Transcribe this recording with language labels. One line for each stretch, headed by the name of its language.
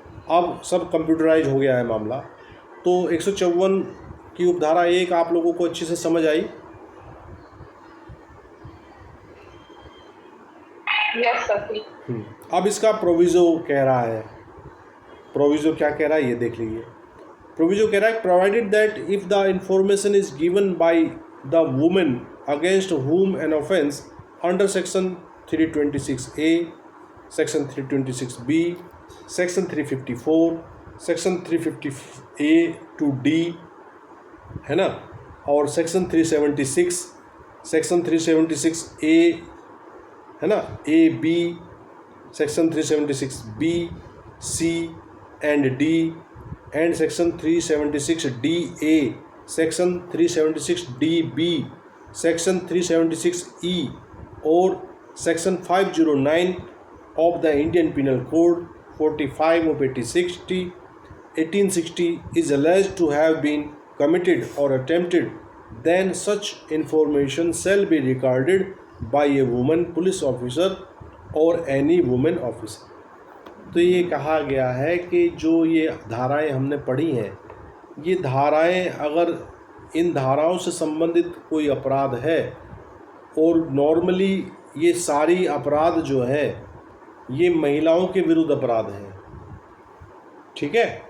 Hindi: अब सब कंप्यूटराइज हो गया है मामला। तो 154 की उपधारा 1 आप लोगों को अच्छे से समझ आई?
English: Yes sir.
Hindi: अब इसका प्रोविज़ो कह रहा है। प्रोविज़ो क्या कह रहा है ये देख लीजिए।
English: proviso कह रहा है provided that if the information is given by the women against whom an offence under section 326A, section 326B, section 354, section 350A to D
Hindi: है ना, और
English: section 376, section 376A है ना, A B, section 376B, C and D, and section 376DA, section 376DB, section 376E
Hindi: और
English: section 509 of the Indian Penal Code 45 of 1860 is alleged to have been committed or attempted, then such information shall be recorded by a woman police officer or any woman officer।
Hindi: तो ये कहा गया है कि जो ये धाराएं हमने पढ़ी हैं, ये धाराएं अगर इन धाराओं से संबंधित कोई अपराध है, और नॉर्मली ये सारी अपराध जो है ये महिलाओं के विरुद्ध अपराध हैं, ठीक है।